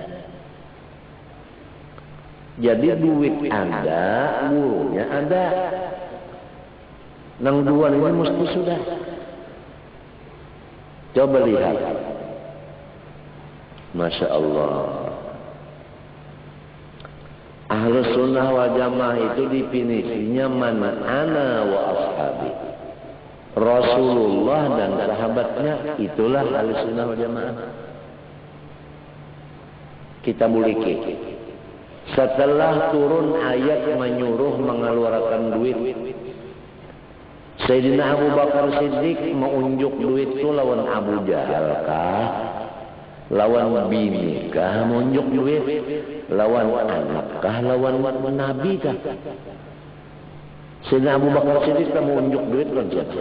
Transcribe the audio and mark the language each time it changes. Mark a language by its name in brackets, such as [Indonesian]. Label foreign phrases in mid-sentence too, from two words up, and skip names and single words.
[Banjar] Jadi duit ada, gurunya ada. Nang dua ini mesti sudah. Coba lihat, [Arabic] ما شاء الله. أهل السنة والجماعة [Banjar] itu definisinya [Arabic] من أنا وأصحابي. [Banjar] Rasulullah dan sahabatnya, itulah [Arabic] أهل السنة والجماعة. [Banjar] Kita miliki. Setelah turun ayat menyuruh mengeluarkan duit, Sayyidina Abu Bakar Siddiq mengunjuk duit itu lawan Abu Jahal kah? Lawan bini kah menunjuk duit? Lawan anak kah? Lawan Nabi kah? Sayyidina Abu Bakar Siddiq mau unjuk duit lawan siapa?